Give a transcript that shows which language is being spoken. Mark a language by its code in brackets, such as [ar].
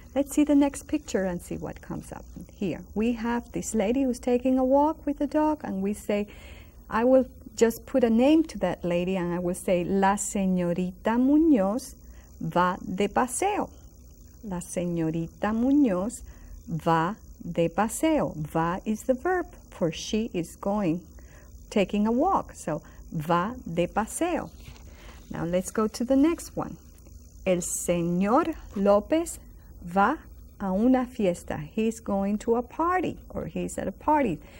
[en] Let's see the next picture and see what comes up. Here we have this lady who's taking a walk with the dog, and we say, I will just put a name to that lady, and I will say, [es] La señorita Muñoz va de paseo. La señorita Muñoz va de paseo. [en] Va is the verb for she is going, taking a walk. So, [es] va de paseo. [en] Now let's go to the next one. [es] El señor López va a una fiesta. [en] He's going to a party, or he's at a party.